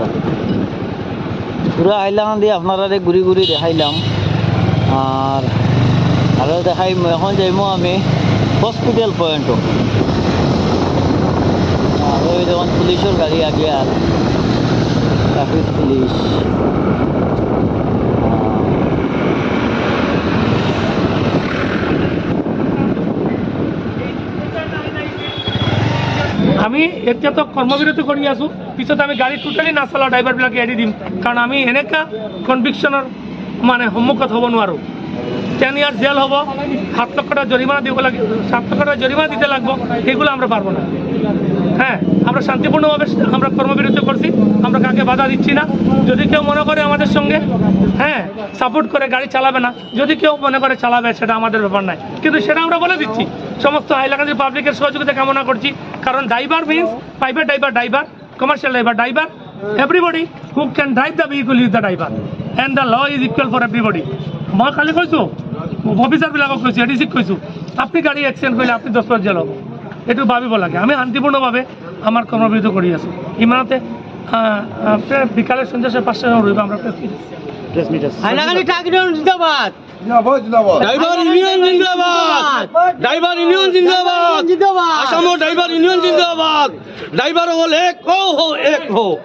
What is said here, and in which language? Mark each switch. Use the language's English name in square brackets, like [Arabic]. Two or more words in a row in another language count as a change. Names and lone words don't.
[Sylheti] পুরো আইলাম দিয়ে আপনারা ঘুরি ঘুরি দেখাইলাম। আর আরও দেখাই এখন যাইমো আমি হসপিটাল পয়েন্টও। আর ওই যখন পুলিশের গাড়ি আগে আর ট্রাফিক পুলিশ। [Assamese] আমি এতিয়া তো কর্মবিরতি কৰি আছো, পিছত আমি গাড়ী টোটালি নাচলা ড্ৰাইভাৰবিলাকে এৰি দিম, কাৰণ আমি এনেকা কনভিকশ্যনৰ মানে সন্মুখত হ'ব নোৱাৰোঁ। [Bangla] 10 [English] year jail [Bangla] হব, 7 লক্ষ টাকা জরিমানা দিব লাগে, 7 লক্ষ টাকা জরিমানা দিতে লাগবো, এগুলো আমরা পারবো না। হ্যাঁ, আমরা শান্তিপূর্ণভাবে আমরা কর্মবিরতি করছি, আমরা কাকে বাধা দিচ্ছি না। যদি কেউ মনে করে আমাদের সঙ্গে সাপোর্ট করে গাড়ি চালাবে না, যদি কেউ মনে করে চালাবে, সেটা আমাদের ব্যাপার নাই, কিন্তু সেটা আমরা বলে দিচ্ছি। সমস্ত হাইলাকান্দি পাবলিকের সহযোগিতা কামনা করছি, কারণ [English] driver means private driver, commercial driver, Everybody who can drive the vehicle is the driver, and the law is equal for everybody. [Assamese] মই খালি কৈছোঁ, অফিচাৰবিলাকক কৈছোঁ, এডিচিক কৈছোঁ, আপুনি গাড়ী এক্সিডেণ্ট কৰিলে আপুনি 10 বছৰ জেল হ'ব, এইটো ভাবিব লাগে। আমি শান্তিপূৰ্ণভাৱে আমাৰ কৰ্মবিৰতি কৰি আছোঁ। [Bangla] ইমানতে বিকালে সন্ধ্যা 5টা রইব আমরা [English] press meet [Bangla] আছে। হাইলাকান্দি [English] truck union [Bangla] জিন্দাবাদ, [English] driver union [Bangla] জিন্দাবাদ, [English] driver union [Bangla] জিন্দাবাদ, জিন্দাবাদ। [Assamese] আসামৰ [English] driver union [Assamese] জিন্দাবাদ। ড্রাইভার হল [Hindi] एक हो एक हो।